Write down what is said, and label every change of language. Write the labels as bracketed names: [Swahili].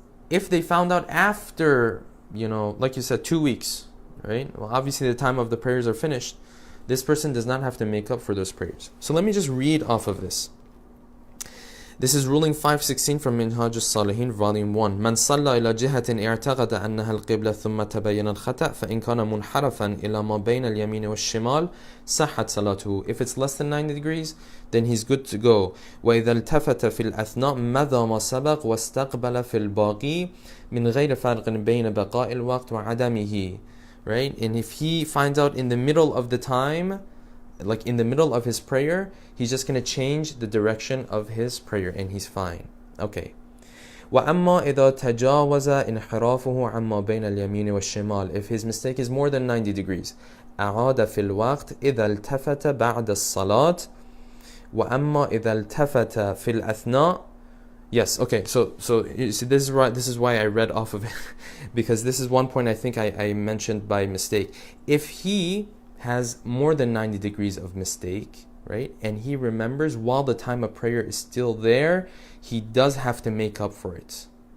[English] If they found out after, like you said, 2 weeks, right? Well, obviously the time of the prayers are finished. This person does not have to make up for those prayers. So let me just read off of this. This is ruling 516 from Minhaj al-Salihin, volume 1. [Arabic] من صلى إلى جهة اعتقد أنها القبلة ثم تبين الخطأ فإن كان منحرفا إلى ما بين اليمين والشمال صحت صلاته. [English] If it's less than 90 degrees, then he's good to go. [Arabic] وإذا التفت في الأثناء مضى ما سبق واستقبل في الباقي من غير فرق بين بقاء الوقت وعدمه. [English] Right? And if he finds out in the middle of the time, like in the middle of his prayer, he's just going to change the direction of his prayer and he's fine. Okay. [Arabic] وَأَمَّا إِذَا تَجَاوَزَ إِنْحِرَافُهُ عَمَّا بَيْنَ الْيَمِينِ وَالشِّمَالِ. [English] If his mistake is more than 90 degrees, [Arabic] أَعَادَ فِي الْوَقْتِ إِذَا الْتَفَتَ بَعْدَ الصَّلَاةِ وَأَمَّا إِذَا الْتَفَتَ فِي الْأَثْنَاءِ. [English] Yes, okay, so you see, this is why I read off of it, because this is one point I think I mentioned by mistake. If he has more than 90 degrees of mistake, right, and he remembers while the time of prayer is still there, he does have to make up for it.